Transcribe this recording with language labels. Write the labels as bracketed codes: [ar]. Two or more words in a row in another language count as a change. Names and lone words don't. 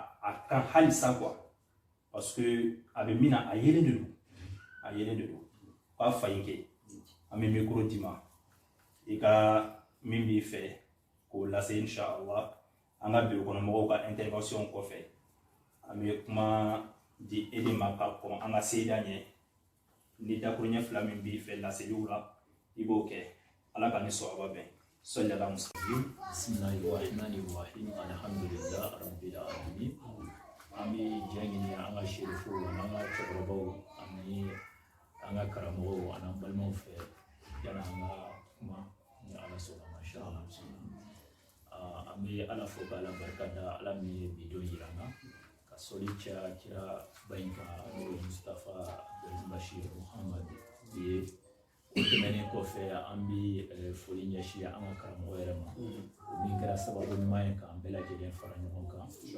[bm] a kan halisa [fr] quoi parce que [bm] a bɛ min na a yelen de don k'a fa in kɛ an bɛ micro d'i ma i ka min b'i fɛ k'o lase inshallah an ka bureau kɔnɔ mɔgɔw ka intervention kɔfɛ an bɛ kuma di e de ma ka kɔn an ka seeda ɲɛ ni dakuruɲɛ fila min b'i fɛ laseliw la i b'o kɛ ala ka ni sɔrɔba bɛn [ar] صلى الله عليه وسلم بسم الله الرحمن الرحيم الحمد لله رب العالمين [bm] an bɛ diɲɛ ɲini an ka sherifu n'an ka cɛkɔrɔbaw ani an ka karamɔgɔw ani an balimaw fɛ yanni an ka kuma ni ala sɔnna [ar] ما شاء الله [bm] an bɛ ala fo k'ala barika da ala min ye bi don yira an na ka sɔli caya kira ba in kan n'o ye Mustafa Bashir Muhammad ye o tɛmɛnen kɔfɛ an bɛ foli ɲɛsin an ka karamɔgɔ yɛrɛ ma o min kɛra sababu ɲuman ye k'an bɛɛ lajɛlen fara ɲɔgɔn kan